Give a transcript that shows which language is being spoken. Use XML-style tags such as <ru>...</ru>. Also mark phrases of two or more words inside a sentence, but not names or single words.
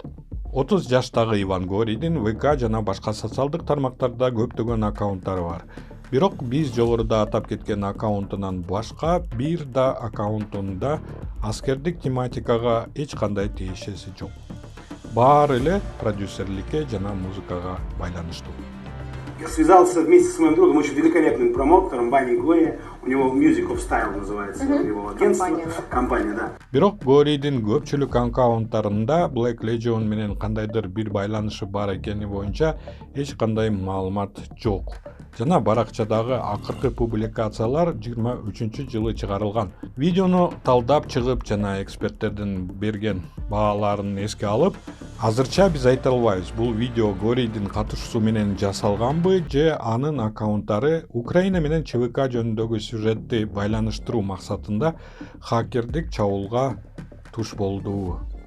<ky>30 жаштагы Иван Горийдин ВК жана башка социалдык тармактарда көптөгөн аккаунттары бар. Бирок биз жогоруда атап кеткен аккаунтунан башка бир да аккаунтунда аскердик тематикага эч кандай тиешеси жок. Баары эле продюсерликке жана музыкага байланыштуу.</ky> <ru>связался вместе с моим другом, очень великолепным промоутером Бани Гори. У него Music of Style называется, его агентство, компания, да.</ru> <ky>Бирок Горидин көпчүлүк аккаунттарында Black Legion менен кандайдыр бир байланышы бар экени боюнча эч кандай маалымат жок. Жана баракчадагы акыркы публикациялар 23-жылы чыгарылган. Видеону талдап чыгып жана эксперттердин берген бааларын эске алып, азырча биз айта албайбыз, бул видео Горидин катышуусу менен жасалганбы же анын аккаунттары Украина менен ЧВК жөнүндөгү сюжетти байланыштыруу максатында хакердик чабуулга туш болдубу.</ky>